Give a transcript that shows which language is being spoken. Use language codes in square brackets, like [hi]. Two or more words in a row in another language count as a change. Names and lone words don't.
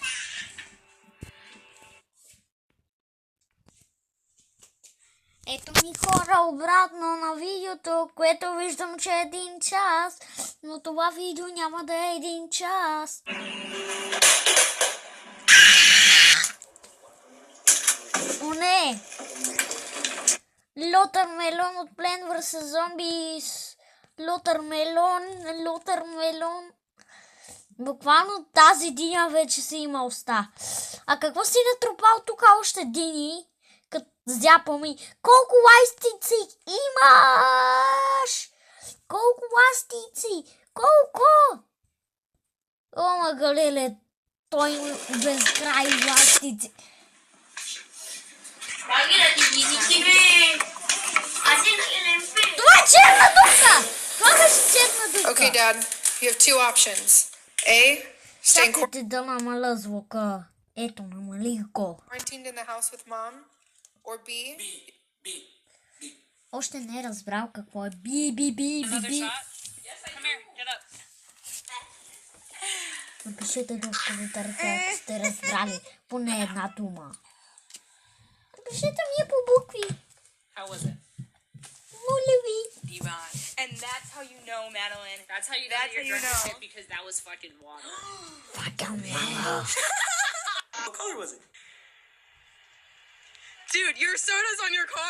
[bg] Ето ми хора обратно на видеото, което виждам, че е 1 час, но това видео няма да е 1 час. О, не! Лотърмелон от Plants vs. Zombies. Лотърмелон. Буквално тази диня вече си има уста. А какво си натрупал тук още дини? Като зяпа ми. Колко ластици имаш? Колко ластици? Колко? О, магалеле. Той има безкрай ластици. Това е черна дупка! Това беше черна дупка. [en] Okay, Dad. You have two options. A, stay in [bg] Чакайте да намаля звука. Ето, намалих го. [en] quarantined in the house with mom. Or B, [bg] Още не е разбрал какво е би. [en] Another shot? Yes, come here, get up. [bg] Напишете го в коментарите, ако сте разбрали поне една дума. Напишете ми по букви. [en] How was it? [bg] Моля ви. [en] Devon. And that's how you know, Madeline. That's how you know That's that you're how you drunk as know. shit because that was fucking water. What color was it? Dude, your soda's on your car.